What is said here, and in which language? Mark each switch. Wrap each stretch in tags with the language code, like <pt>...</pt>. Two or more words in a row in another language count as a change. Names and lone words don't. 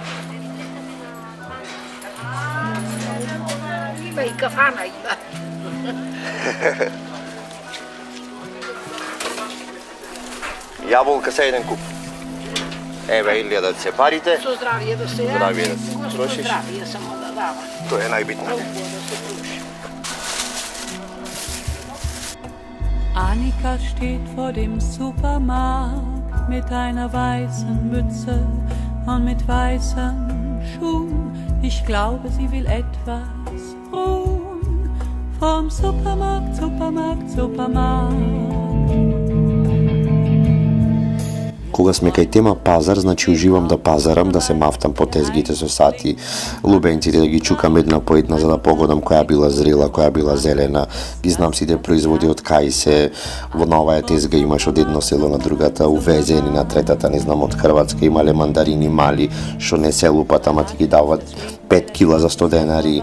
<mk>Има и кафана има. Јаболка се еден куп. Еве Илија да се парите. Со здравие да се Здравие да јади, се Господ трошиш. здравие само да дава. Тоа е најбитно. Толку да се троши.</mk> <de>Annika steht vor dem Supermarkt mit einer weißen Mütze und mit weißen Schuhen. Ich glaube, sie will etwas ruhen. Vom Supermarkt, Supermarkt, Supermarkt.</de> <mk>Кога сме кај тема пазар, значи уживам да пазарам, да се мафтам по тезгите со сати, лубенците да ги чукам една по една за да погодам која била зрела, која била зелена, ги знам сите производи од кај се, во новаја тезга имаш од едно село на другата, увезени на третата, не знам, од Хрватска имале мандарини мали, што не се лупат, ама ти ги дават 5 кила за 100 денари.</mk>